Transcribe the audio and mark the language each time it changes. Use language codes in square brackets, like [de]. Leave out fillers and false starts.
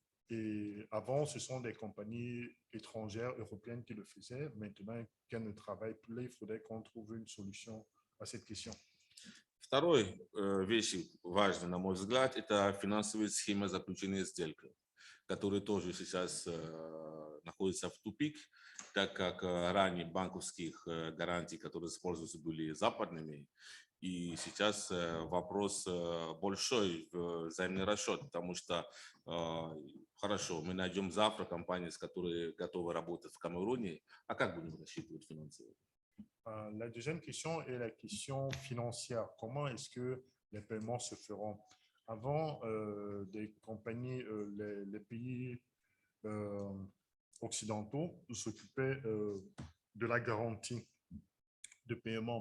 [fr] Et avant, ce sont des compagnies étrangères, européennes qui le faisaient. Maintenant qu'elles ne travaillent plus, il faudrait qu'on trouve une solution à cette question. [ru] Второй вещь важный, на мой взгляд, это финансовая схема заключения сделки, которая тоже сейчас находится в тупик, так как ранее банковских гарантий, которые используются, были западными. И сейчас вопрос большой взаимный расчет, потому что хорошо, мы найдем завтра компании, с которой готовы работать в Камеруне, а как будем рассчитывать финансово? [fr] La deuxième question est la question financière. Comment est-ce que les paiements se feront? Avant, des compagnies, les pays occidentaux s'occupaient de la garantie de paiement.